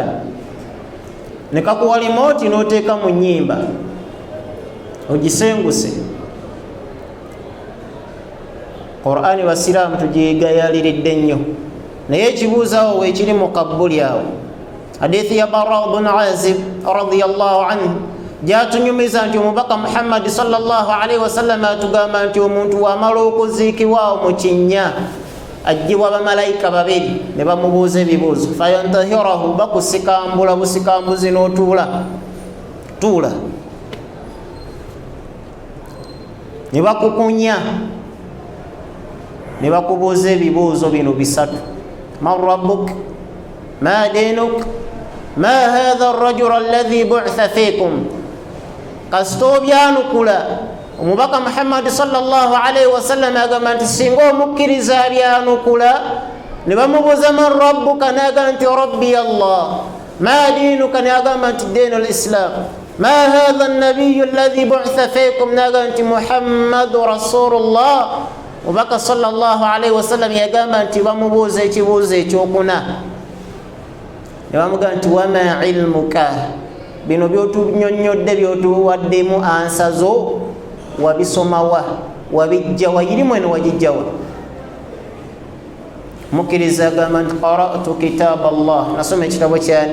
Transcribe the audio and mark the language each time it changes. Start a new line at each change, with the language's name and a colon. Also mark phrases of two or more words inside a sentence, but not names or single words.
Ganda: Ne kakuwa remote n'oteeka mu nnyimba, ogisenguse. Qur'an basiraamu tugigayaliridde nnyo, naye ekibuuzaawo weekiri mu kabbuli awo. Hadithi ya Barra ibn Azib
Arabic: رضي الله عنه
Ganda: gyatunyumiza nti omubaka Muhammad
Arabic: صلى الله عليه وسلم
Ganda: atugamba nti omuntu wamala okuziikibwawo mu kinnya ajjibwa bamalayika babiri ne bamubuuza ebibuuzo, fayantahirahu, bakusikambula busikambuzi n'otuula, tuula, ne bakukunya, ne bakubuuza ebibuuzo bino bisatu:
Arabic: من ربك ما دينك ما هذا الرجل الذي بعث فيكم.
Ganda: Kasita obyanukula, omubaka Muhammad
Arabic: صلى الله عليه وسلم
Ganda: agamba nti singa omukkiriza abyanukula ne bamubuuza
Arabic: من ربك,
Ganda: n'agamba nti
Arabic: ربي الله, ما دينك,
Ganda: n'agamba nti
Arabic: دين الإسلام, ما هذا النبي الذي بعث فيكم,
Ganda: n'agamba nti
Arabic: محمد رسول الله.
Ganda: Omubaka
Arabic: صلى الله عليه وسلم
Ganda: yagamba nti bamubuuza ekibuuzo ekyokuna, ne bamugamba nti
Arabic: وما علمك,
Ganda: bino byotunyonnyodde byotuwaddemu ansazo wabisomawa, wabijjawa, irimu eno wagijjawa? Mukkiriza agamba nti
Arabic: قرأت كتاب الله,
Ganda: nasoma ekitabo kyani?